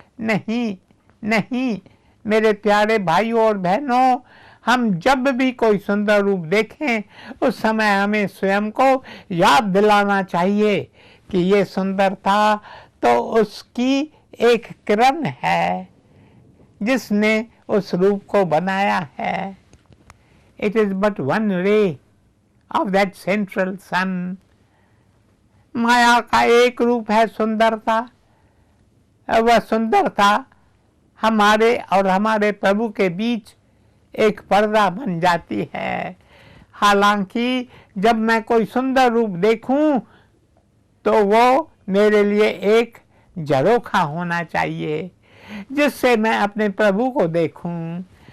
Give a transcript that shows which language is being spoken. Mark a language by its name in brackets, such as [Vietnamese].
[Hindi] नहीं नहीं मेरे प्यारे भाइयों और बहनों, हम जब भी कोई सुंदर रूप देखें उस समय हमें स्वयं को याद दिलाना चाहिए कि ये सुंदरता तो उसकी एक किरण है जिसने उस रूप को बनाया है। [English] It is but one ray of that central sun. [Hindi] माया का एक रूप है सुंदरता। वह सुंदरता हमारे और हमारे प्रभु के बीच एक पर्दा बन जाती है। हालांकि जब मैं कोई सुंदर रूप देखूं तो वो मेरे लिए एक झरोखा होना चाहिए जिससे मैं अपने प्रभु को देखूं।